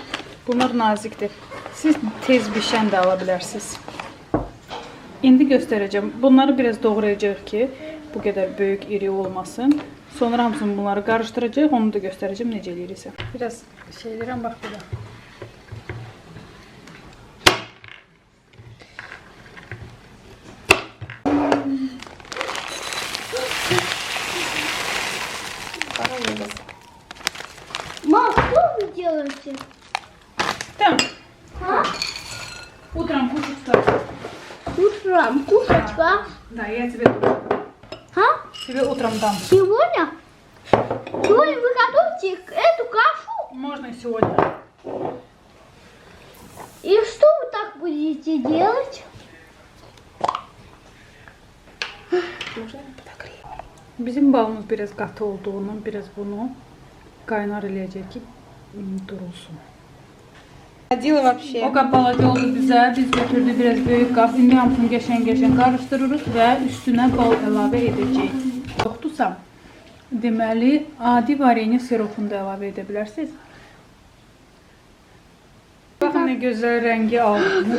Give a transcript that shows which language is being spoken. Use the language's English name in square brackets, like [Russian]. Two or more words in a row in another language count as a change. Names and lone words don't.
[Azerbaijani] Bunlar nazikdir. Siz tez bişən də ala bilərsiniz. İndi göstərəcəm. Bunları biraz doğrayacaq ki, bu qədər böyük, iri olmasın. Sonra hamısını bunları qarışdıracaq. Onu da göstərəcəm necə eləyirsə. Biraz şey edirəm, bax burada. [Russian] Мам, что вы делаете? [Azerbaijani] Tamam. [Russian] А? Утром кушать что? Утром кушать, да? Да, я тебе дам. А? Тебе утром дам. Сегодня? Сегодня вы готовите эту кашу? Можно и сегодня. И что вы так будете делать? [Azerbaijani] Bizim balımız biraz qatı olduğundan biraz bunu qaynar eləyəcək ki, durulsun. [Russian] Ходила вообще. [Azerbaijani] O qab balaca oldu bizə. Biz götürdük biraz böyük qab. İndi hamısını qəşəng-qəşəng qarışdırırıq və üstünə bal əlavə edəcəyik. Yoxdursa, Deməli, adi varenya siropunu da əlavə edə bilərsiniz. Baxın, nə gözəl rəngi aldı.